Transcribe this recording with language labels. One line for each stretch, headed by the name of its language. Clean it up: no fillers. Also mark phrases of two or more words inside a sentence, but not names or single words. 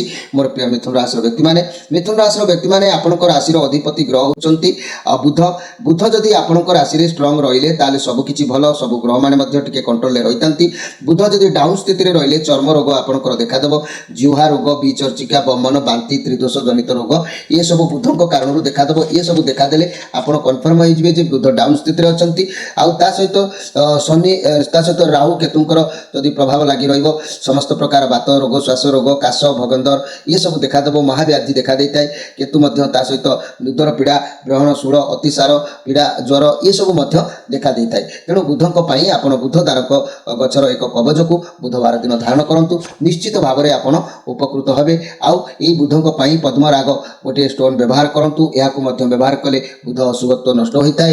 Odia: ମୋର ପ୍ରିୟ ମିଥୁନ ରାଶିର ବ୍ୟକ୍ତିମାନେ, ମିଥୁନ ରାଶିର ବ୍ୟକ୍ତିମାନେ ଆପଣଙ୍କ ରାଶିର ଅଧିପତି ଗ୍ରହ ହେଉଛନ୍ତି ବୁଧ। ବୁଧ ଯଦି ଆପଣଙ୍କ ରାଶିରେ ଷ୍ଟ୍ରଙ୍ଗ ରହିଲେ ତାହେଲେ ସବୁକିଛି ଭଲ। ସବୁ ଗ୍ରହମାନେ ମଧ୍ୟ ଟିକେ କଣ୍ଟ୍ରୋଲରେ ରହିଥାନ୍ତି। ବୁଧ ଯଦି ଡାଉନ୍ ସ୍ଥିତିରେ ରହିଲେ ଚର୍ମ ରୋଗ ଆପଣଙ୍କର ଦେଖାଦେବ। ଜିହ୍ୱା ରୋଗ, ବିଚର୍ଚିକା, ବିରଞ୍ଚିକା ବମନ ବାନ୍ତି ତ୍ରିଦୋଷ ଜନିତ ରୋଗ
Hindi: ये सब
Odia: बुधଙ୍କ କାରଣରୁ ଦେଖାଦେବ।
Hindi: ये सब
Odia: ଦେଖାଦେଲେ ଆପଣ କନଫର୍ମ ହେଇଯିବେ ଯେ ବୁଧ ଡାଉନ୍ ସ୍ଥିତିରେ ଅଛନ୍ତି। ଆଉ ତା ସହିତ ଶନି ତା ସହିତ ରାହୁ କେତୁଙ୍କର ଯଦି ପ୍ରଭାବ ଲାଗି ରହିବ ସମସ୍ତ ପ୍ରକାର ବାତ ରୋଗ ଶ୍ୱାସ ରୋଗ କାଶ ଭଗନ୍ଦର
Hindi: ये सब
Odia: ଦେଖାଦେବ। ମହାବ୍ୟାଧି ଦେଖା ଦେଇଥାଏ। କେତୁ ମଧ୍ୟ ତା ସହିତ ଉଦର ପୀଡ଼ା ଗ୍ରହଣ ଶୂଳ ଅତିସାର ପୀଡ଼ା ଜ୍ୱର ये ସବୁ ମଧ୍ୟ ଦେଖା ଦେଇଥାଏ। ତେଣୁ ବୁଧଙ୍କ ପାଇଁ ଆପଣ ବୁଧ ଦାରକ ଗଛର ଏକ କବଚକୁ ବୁଧବାର ଦିନ ଧାରଣ କରନ୍ତୁ, ନିଶ୍ଚିତ ଭାବରେ ଆପଣ ଉପକୃତ ହେବେ। ଆଉ ଏଇ ବୁଧଙ୍କ ପାଇଁ ପଦ୍ମରାଗ ଗୋଟିଏ ଷ୍ଟୋନ୍ ବ୍ୟବହାର କରନ୍ତୁ, ଏହାକୁ ମଧ୍ୟ ବ୍ୟବହାର କଲେ ବୁଧ ଅଶୁଭତ୍ୱ ନଷ୍ଟ ହୋଇଥାଏ।